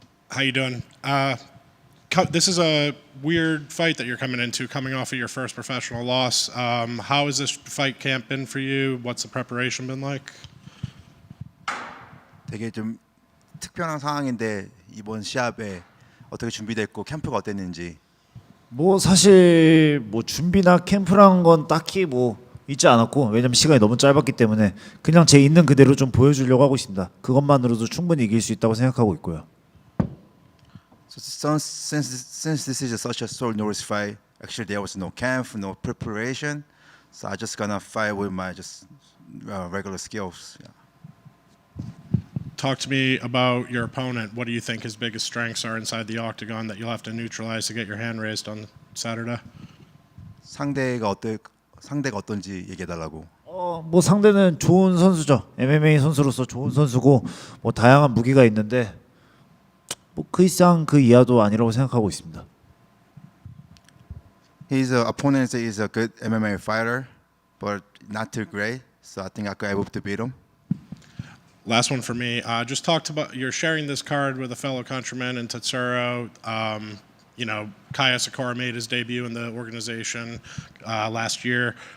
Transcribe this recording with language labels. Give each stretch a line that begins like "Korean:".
English: How you doing? This is a weird fight that you're coming into, coming off of your first professional loss. How has this fight camp been for you? What's the preparation been like?
Korean: 되게 좀 특별한 상황인데 이번 시합에 어떻게 준비됐고 캠프가 어땠는지. 뭐 사실 뭐 준비나 캠프란 건 딱히 뭐 있지 않았고 왜냐면 시간이 너무 짧았기 때문에 그냥 제 있는 그대로 좀 보여주려고 하고 있습니다. 그것만으로도 충분히 이길 수 있다고 생각하고 있고요.
English: So since this is such a short notice fight, actually there was no camp, no preparation. So I just gonna fight with my just regular skills. Yeah. Talk to me about your opponent. What do you think his biggest strengths are inside the octagon that you'll have to neutralize to get your hand raised on Saturday?
Korean: 상대가 어떤지 얘기해 달라고. 뭐 상대는 좋은 선수죠. MMA 선수로서 좋은 선수고 뭐 다양한 무기가 있는데 뭐 그 이상 그 이하도 아니라고 생각하고 있습니다.
English: His opponent is a good MMA fighter, but not too great. So I think I could able to beat him. Last one for me. Just talked about you're sharing this card with a fellow countryman in Tatsuro. You know, Kaya Sakura made his debut in the organization last year.